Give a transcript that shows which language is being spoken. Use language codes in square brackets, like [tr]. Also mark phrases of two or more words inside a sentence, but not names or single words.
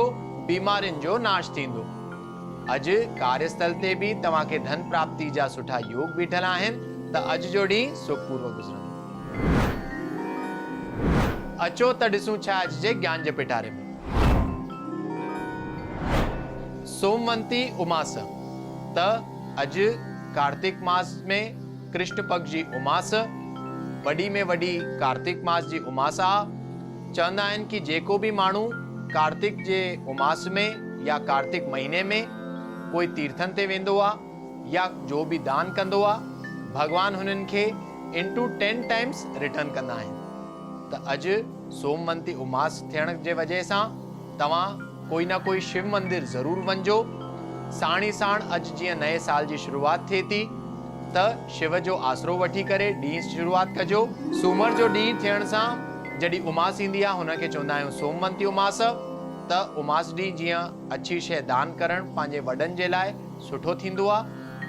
[sd] बीमारियुनि जो नाश थींदो। अॼु कार्यस्थल ते भी तव्हांखे धन प्राप्ति जा सुठा योग बीठल आहिनि त अॼु जो ॾींहुं सुखपूर्वक गुज़रंदो। अचो त ॾिसूं छा अॼु जे ज्ञान जे पिटारे में। सोमवंती उमास त अॼु कार्तिक मास में कृष्ण पक्ष जी उमास वॾी में वॾी कार्तिक मास जी उमास आहे। चवंदा आहिनि कि जेको बि माण्हू कार्तिक जे उमास में या कार्तिक महीने में कोई तीर्थन ते वेंदो आहे या जो बि दान कंदो आहे, भगवान हुननि खे [en] into 10 times return [sd] कंदा आहिनि। त अॼु सोमवंती उमास थियण जे वजह सां तव्हां कोई ना कोई शिव मंदिर ज़रूर वञिजो। साण ई साण अॼु जीअं नए साल जी शुरूआत थिए थी त शिव जो आसरो वठी करे ॾींहुं शुरूआत कजो। सूमर जो ॾींहुं थियण सां जॾहिं उमास ईंदी आहे हुनखे चवंदा आहियूं सोमवंती उमास। त उमास ॾींहुं जीअं अच्छी शइ दान करणु पंहिंजे वॾनि जे लाइ सुठो थींदो आहे।